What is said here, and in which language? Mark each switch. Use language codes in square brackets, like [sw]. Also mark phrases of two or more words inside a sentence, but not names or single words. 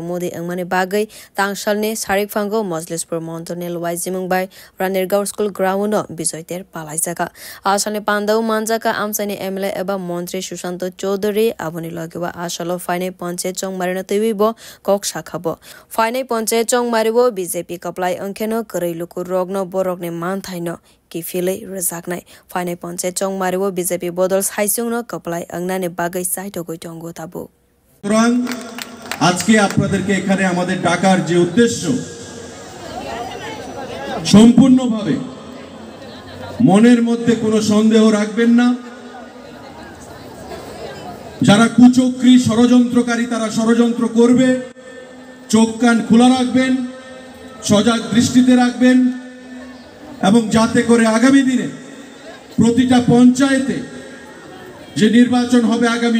[trp] मोदी अंगमानि बागै तांसालनि सारिकफांगो मजलिसपुर मोन्टोनेल वाइजिमुंबाय रानिरगांव स्कूल ग्राउंड बिजयतेर पालाइजाखा आसामनि पान्दाव मानजाका आमसाइनि एमएलए एबा मंत्री सुशांत चौधरी आबुनि लगेवा आसालो फाइनाय पंचायत चौंगमारिनो तैविबो कक साखाबो फाइनाय पंचायत चौंगमारिबो बीजेपी कप्लाय अंखेनो करैलुकु रगनो बरगने मानथाइनो किफिलै रजाकनाय फाइनाय पंचायत चौंगमारिबो बीजेपी बदल साइसुंनो कप्लाय अंगनानि बागै साइतो गइतंगो ताबो [bn] সুতরাং আজকে আপনাদেরকে এখানে আমাদের ডাকার যে উদ্দেশ্য সম্পূর্ণভাবে মনের মধ্যে কোনো সন্দেহ রাখবেন না যারা কুচক্রী ষড়যন্ত্রকারী তারা ষড়যন্ত্র করবে চোখ কান খোলা রাখবেন সজাগ দৃষ্টিতে রাখবেন এবং যাতে করে আগামী দিনে প্রতিটা পঞ্চায়েতে যে নির্বাচন হবে আগামী